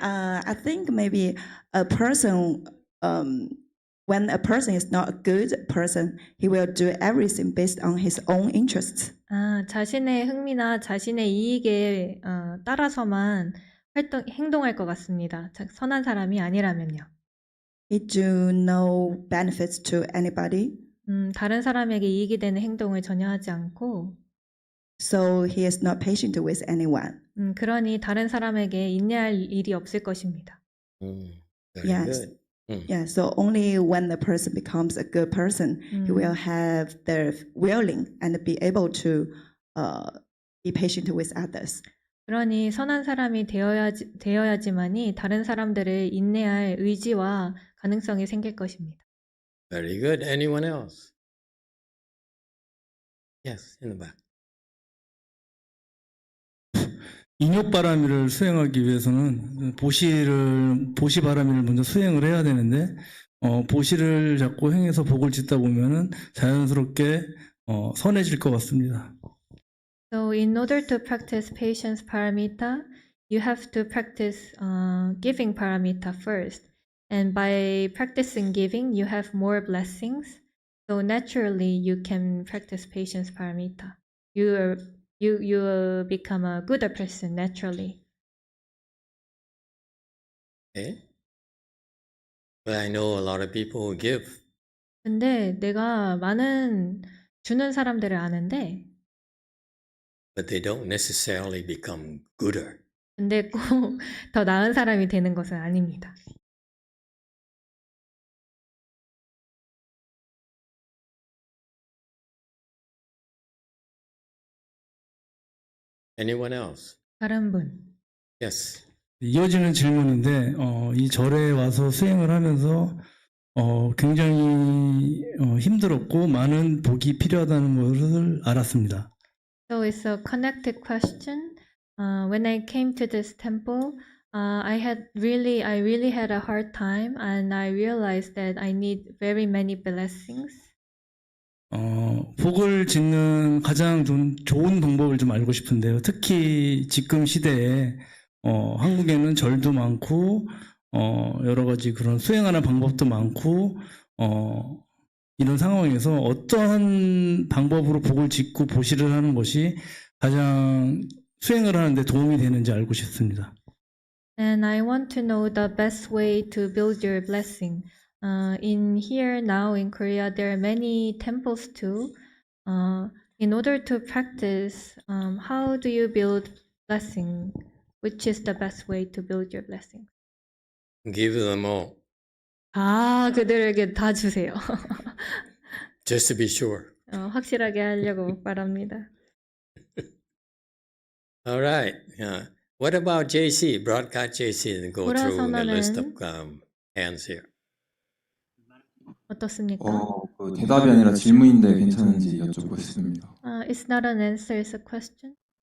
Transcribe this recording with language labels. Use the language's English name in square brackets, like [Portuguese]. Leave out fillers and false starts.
[English] I think maybe a person, when a person is not a good person, he will do everything based on his own interests. [Korean] 자신의 흥미나 자신의 이익에 따라서만 행동할 것 같습니다. 선한 사람이 아니라면요. [English] He do no benefits to anybody. [Korean] 다른 사람에게 이익이 되는 행동을 전혀 하지 않고 [English] So he is not patient with anyone. [Korean] 그러니 다른 사람에게 인내할 일이 없을 것입니다. [English] Very Yes. good. Yeah, so only when the person becomes a good person, he will have the willing and be able to be patient with others. [Korean] 그러니 선한 사람이 되어야지만이 다른 사람들을 인내할 의지와 가능성이 생길 것입니다. [English] Very good. Anyone else? Yes, in the back. [Korean] 인욕바람이를 수행하기 위해서는 보시바람이를 먼저 수행을 해야 되는데 보시를 자꾸 행해서 복을 짓다 보면은 자연스럽게 선해질 것 같습니다. [English] So in order to practice patience paramita, you have to practice giving paramita first. And by practicing giving, you have more blessings. So naturally, you can practice patience paramita. You become a gooder person naturally. Okay. But I know a lot of people who give, [Korean] 근데 내가 많은 주는 사람들을 아는데, [English] but they don't necessarily become gooder. [Korean] 근데 꼭 더 나은 사람이 되는 것은 아닙니다. [English] Anyone else? [Korean] 다른 분. [English] Yes. [Korean] 이어지는 질문인데 이 절에 와서 수행을 하면서 굉장히 힘들었고 많은 복이 필요하다는 것을 알았습니다. [English] So it's a connected question. When I came to this temple, I really had a hard time, and I realized that I need very many blessings. [Korean] 복을 짓는 가장 좀 좋은 방법을 좀 알고 싶은데요. 특히 지금 시대에 한국에는 절도 많고 여러 가지 그런 수행하는 방법도 많고, 이런 상황에서 어떠한 방법으로 복을 짓고 보시를 하는 것이 가장 수행을 하는데 도움이 되는지 알고 싶습니다. [English] And I want to know the best way to build your blessing. In here now in Korea, there are many temples too. In order to practice, how do you build blessing? Which is the best way to build your blessing? Give them all, [Korean] 다 그들에게 다 주세요. [English] just to be sure. [Korean] 확실하게 하려고 말합니다. [English] All right. What about JC? Broadcast JC and go through the list of hands here. [Korean] 어떻습니까? 그 대답이 아니라 질문인데 괜찮은지 여쭙고 싶습니다. [English] It's not an answer, it's a question.